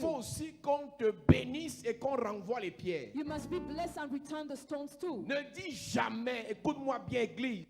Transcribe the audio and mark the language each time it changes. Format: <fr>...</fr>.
<fr>faut aussi qu'on te bénisse et qu'on renvoie les pierres.</fr> <en>you must be blessed and return the stones too.</en> <fr>Ne dis jamais, écoute-moi bien église,</fr>